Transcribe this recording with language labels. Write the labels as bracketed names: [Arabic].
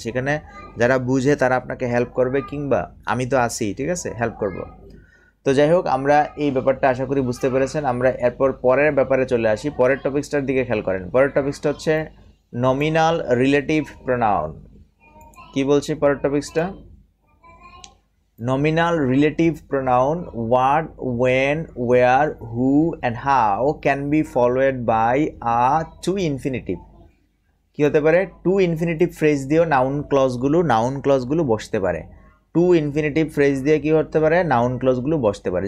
[Bangla] সেখানে যারা বুঝে তারা আপনাকে হেল্প করবে, কিংবা আমি তো আছি, ঠিক আছে, হেল্প করব। তো যাই হোক, আমরা এই ব্যাপারটা আশা করি বুঝতে পেরেছেন। আমরা এরপর পরের ব্যাপারে চলে আসি। পরের টপিক্সটার দিকে খেয়াল করেন। পরের টপিক্সটা হচ্ছে নমিনাল রিলেটিভ প্রোনাউন। কি বলছি পরের টপিক্সটা? [English] Nominal relative pronoun what, when, where, who and how can be followed by a to infinitive। [Bangla] কি হতে পারে? টু ইনফিনিটিভ ফ্রেজ দিয়েও নাউন ক্লজগুলো বসতে পারে। টু ইনফিনিটিভ ফ্রেজ দিয়ে কি হতে পারে? নাউন ক্লজগুলো বসতে পারে।